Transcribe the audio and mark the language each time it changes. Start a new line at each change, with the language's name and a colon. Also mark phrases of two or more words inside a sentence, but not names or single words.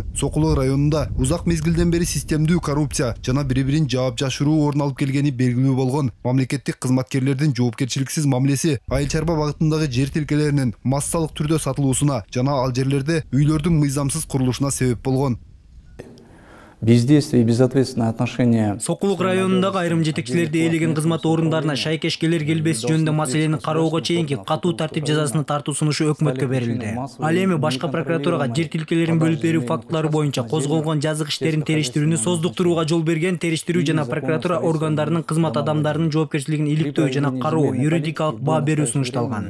Kyrgyz: Сокулук районунда узак мезгилден бери системдүү коррупция жана бири-бирин жаап жашыруу орун алып келгени белгилүү болгон. Мамлекеттик кызматкерлердин жоопкерчиликсиз мамилеси айыл чарба багытындагы жер тилкелеринин массалык түрдө сатылуусуна жана ал жерлерде үйлөрдүн мыйзамсыз курулушуна себеп болгон.
Russian: Бездействие и безответственное отношение.
Kyrgyz: Сокулук районундагы айрым жетекчилерди ээлеген кызмат орундарына шайкешкелер келбеси жөнүндө маселени кароого чейинки катуу тартип жазасына тартуу сунушу өкмөткө берилди. Ал эми башкы прокуратурага жер тилкелерин бөлүп берүү фактылары боюнча козголгон жазык иштерин териштирүүнү создуктурууга жол берген териштирүү жана прокуратура органдарынын кызмат адамдарынын жоопкерчилигин иликтөө жана кароо, юридикалык баа берүү сунушталган.